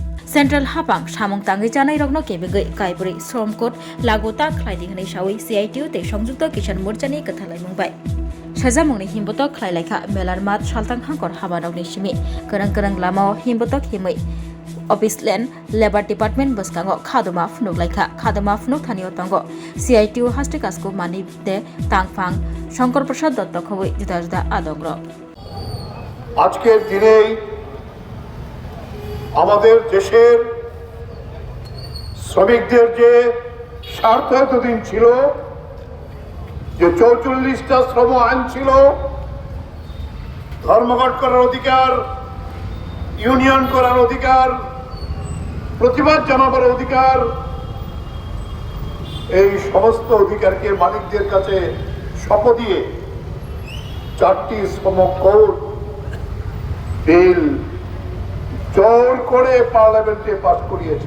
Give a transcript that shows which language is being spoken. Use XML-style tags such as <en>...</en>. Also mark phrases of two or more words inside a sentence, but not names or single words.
<trp>सेंट्रल हापां सामं तांगै जानाय रग्न केबेगै कायबुरै श्रम कोड लागु ता खलायदि हनै सावै CITU ते संयुक्त किसान मोर्चानि कथालाय मुंबाय साजामंनि हिमबतक खलायलायखा मेलार मात सालतां हांकर हाबादावनि सिमी गोरां गोरां लामाव हिमबतक हिमै</trp> <en>office land labour department</en> <trp>बसकांगो खादमा फुनुकलायखा खादमा फुनुक थानियो तंगो CITU हास्टे कासको मानि दे तांगफां शंकर प्रसाद दत्त खबै जुदा जुदा आदग्र</trp> <bn>আজকের দিনেই আমাদের দেশের শ্রমিকদের যে স্বার্থ এতদিন ছিল যে 44টা শ্রম আইন ছিল, ধর্মঘট করার অধিকার, ইউনিয়ন করার অধিকার, প্রতিবাদ জানাবার অধিকার, এই সমস্ত অধিকারকে মালিকদের কাছে সঁপে দিয়ে 4টি শ্রম কোড বিল জোর করে পার্লামেন্টে পাস করিয়েছে।</bn>